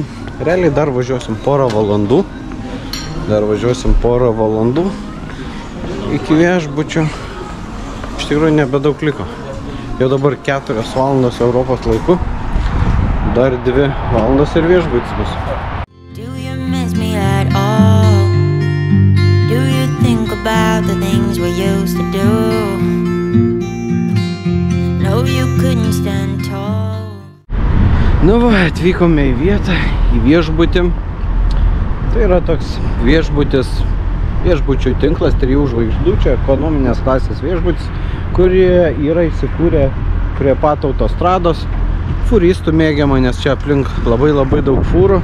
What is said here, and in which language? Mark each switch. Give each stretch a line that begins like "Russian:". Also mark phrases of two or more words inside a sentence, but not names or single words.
Lithuanian: Realiai dar važiuosim porą valandų. Iki viešbučio. Iš tikrųjų nebedaug liko. Jau dabar 4 valandos Europos laiku, dar 2 valandos ir viešbutis bus.
English: Do you miss me at all? Do you think about the things we used to do? No, you couldn't stand tall.
Lithuanian: Nu va, atvykome į vietą, į viešbutį. Tai yra toks viešbučių tinklas, 3 žvaigždučių, ekonominės klasės viešbutis, kurie yra įsikūrę prie pat autostrados. Furistų mėgiama, nes čia aplink labai daug fūrų.